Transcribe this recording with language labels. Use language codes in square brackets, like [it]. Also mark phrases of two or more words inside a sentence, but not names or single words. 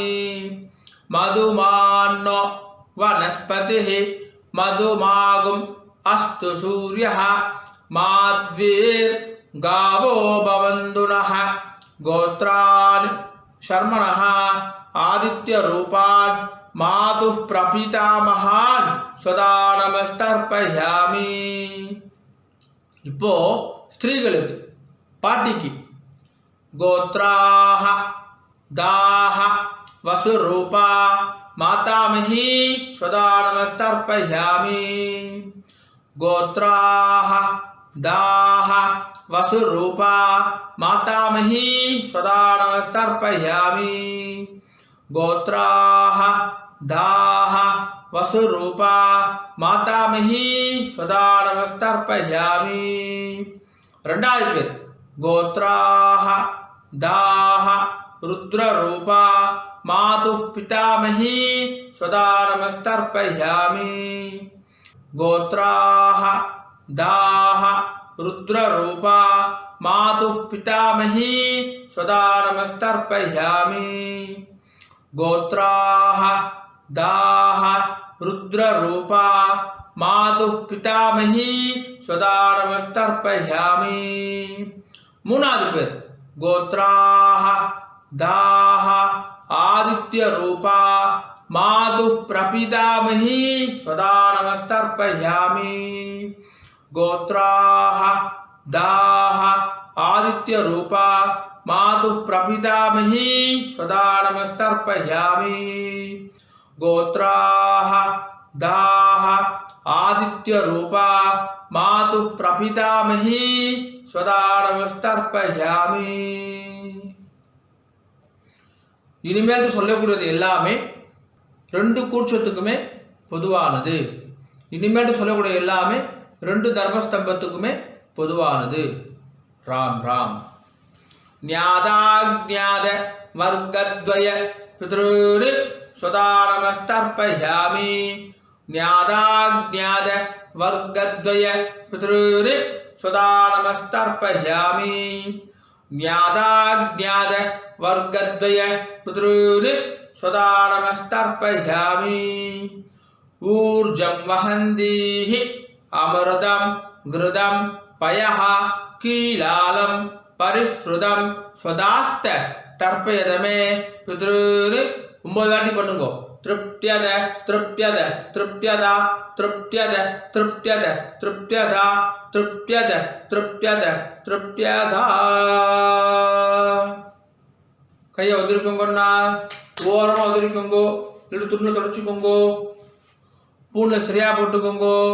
[sa] मधुमान्नो वनस्पतिः मधुमागुम् अस्तु सूर्यः माध्वीर्गावो भवन्तु नः। गोत्रान् शर्मणः आदित्यरूपान् मातुः प्रपितामहान् सदा नमस्तर्पयामि। [ta] இப்போ ஸ்திரீகளுக்கு பாட்டிக்கு [sa] गोत्राः दाः वसुरूपा मातामही सदा नमस्तर्पयामि। गोत्राः दाः वसुरूपा मातामही सदा नमस्तर्पयामि। गोत्राः दाः वसुरूपा मातामही सदा नमस्तर्पयामि। [ta] ரெண்டாவது பேர் [sa] गोत्राः दाः रुद्ररूपा मातुः पितामही सदा नमस्तर्पयामि। गोत्राः दाः रुद्ररूपा मातुः पितामही सदा नमस्तर्पयामि। गोत्राः दाः रुद्ररूपा मातुः पितामही सदा नमस्तर्पयामि। [ta] மூணாவது பேர் [sa] गोत्राः दाः आदित्यरूपा मातुः प्रपितामही सदा नमस्तर्पयामि। गोत्राः दाः आदित्यरूपा मातुः प्रपितामही सदा नमस्तर्पयामि। गोत्राः दाः आदित्यरूपा मातुः प्रपितामही सदा नमस्तर्पयामि। [ta] இனிமேல் சொல்லக்கூடியது எல்லாமே ரெண்டு கூட்சத்துக்குமே பொதுவானது. இனிமேல் சொல்லக்கூடிய எல்லாமே ரெண்டு தர்மஸ்தம்பத்துக்குமே பொதுவானது. ராம் ராம். [sa] ज्ञाताज्ञात वर्गद्वय पितॄन् सदा नमस्तर्पयामि. ज्ञाताज्ञात वर्गद्वय पितॄन् सदा नमस्तर्पयामि. ज्ञाताज्ञात वर्गद्वय पितॄन् सदा नमस्तर्पयामि. ऊर्जं वहन्तीः अमृतं घृतं पयः कीलालं परिस्रुतं स्वधास्थ तर्पयतमे पितॄन्. [ta] 9 வாட்டி பண்ணுங்க. [sa] तृप्यत तृप्यत तृप्यत तृप्यत तृप्यत तृप्यत तृप्यत तृप्यत तृप्यत. [ta] கையை வந்திருக்கோங்கண்ணா, ஓரமாக வந்திருக்கோங்கோ, இல்லை துணியில் தொடச்சிக்கோங்கோ, பூனில் சரியாக போட்டுக்கோங்கோ.